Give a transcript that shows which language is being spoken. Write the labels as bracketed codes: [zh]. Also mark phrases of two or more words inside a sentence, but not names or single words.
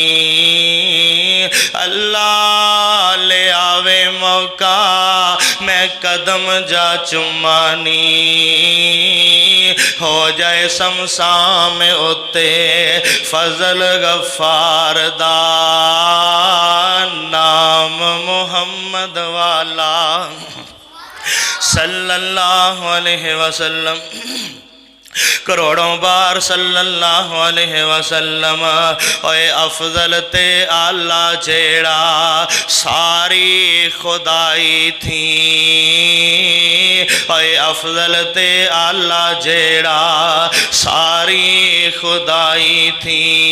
[pa] اللہ لے آوے موقع میں قدم جا چمانی. ہو جائے صمصام اتے فضل غفار دا نام محمد والا [ar] صلى الله عليه وسلم. [ur] کروڑوں بار [ar] صلى الله عليه وسلم. [pa] اوئے افضل تے اعلیٰ جیہڑا ساری خدائی تھی. اوئے افضل تے اعلیٰ جیہڑا ساری خدائی تھی.